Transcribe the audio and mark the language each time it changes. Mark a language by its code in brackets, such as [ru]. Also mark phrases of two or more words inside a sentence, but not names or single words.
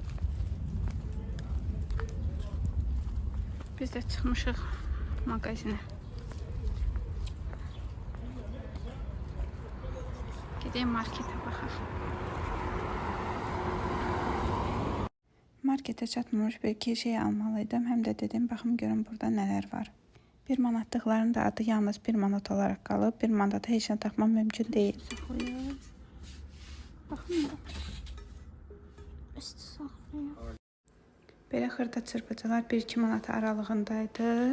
[az] Biz de çıkmışıq magazine. Gideyim markete baxaq. Markete çatmamış bir iki şey almalıydım. Hem de dedim baxım görüm burada neler var. 1 manatlıqların da adı yalnız 1 manat olarak qalıb. 1 manata heç nə tapmam mümkün deyil. Baxın da. Üstü saxlayır. Belə xırda çırpıcılar 1-2 manat aralığındaydı.